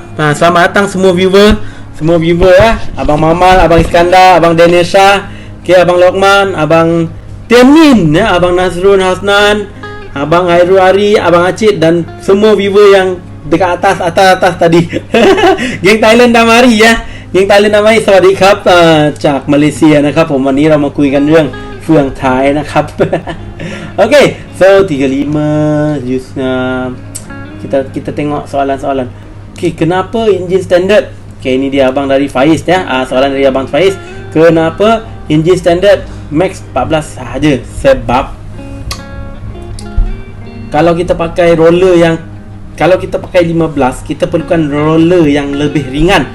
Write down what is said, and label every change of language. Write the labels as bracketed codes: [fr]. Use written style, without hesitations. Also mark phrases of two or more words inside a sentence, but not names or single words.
[ms] Selamat datang semua viewer Abang Mamal, Abang Iskandar, Abang Daniel Shah, okey, Abang Lokman, Abang Tiamin, Abang Nazrul Hasnan, Abang Hairul Ari, Abang Acid, dan semua viewer yang dekat atas tadi. Geng Thailand dah mari Geng Thailand dah mari. [th] สวัสดีครับจากมาเลเซียนะครับผมวันนี้เรามาคุยกันเรื่องเฟืองท้ายนะครับ [ms] Okay, so 35 kita tengok soalan-soalan. Okay, kenapa enjin standard? Okay, ini dia abang dari Faiz soalan dari abang Faiz. Kenapa enjin standard max 14 sahaja? Sebab kalau kita pakai roller kalau kita pakai 15, kita perlukan roller yang lebih ringan.